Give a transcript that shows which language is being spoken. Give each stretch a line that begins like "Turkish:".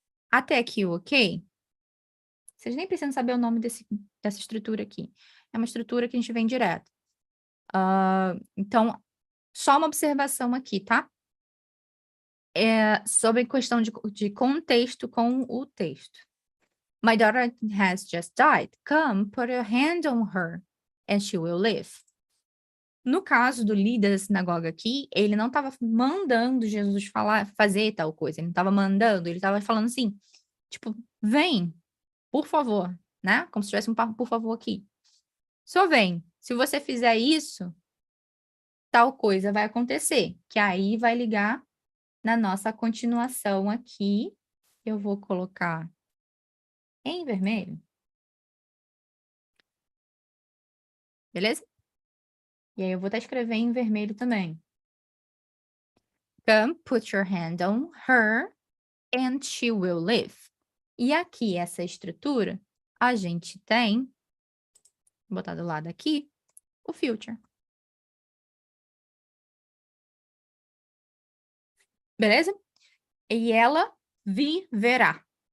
Portuguese: Até aqui, ok? Vocês nem precisam saber o nome dessa estrutura aqui. É uma estrutura que a gente vem direto. Então, só uma observação aqui, tá? Sobre questão de contexto com o texto.
English: My daughter has just died. Come, put your hand on her, and she will live.
Portuguese: No caso do líder da sinagoga aqui, ele não estava mandando Jesus fazer tal coisa. Ele não estava mandando, ele estava falando assim, tipo, vem, por favor, né? Como se tivesse um por favor aqui. Só vem. Se você fizer isso, tal coisa vai acontecer. Que aí vai ligar na nossa continuação aqui. Eu vou colocar em vermelho. Beleza? E aí eu vou estar escrevendo em vermelho também.
English: Come, put your hand on her, and she will live.
Portuguese: E aqui, essa estrutura, a gente tem, vou botar do lado aqui, o future. Beleza? E ela viverá.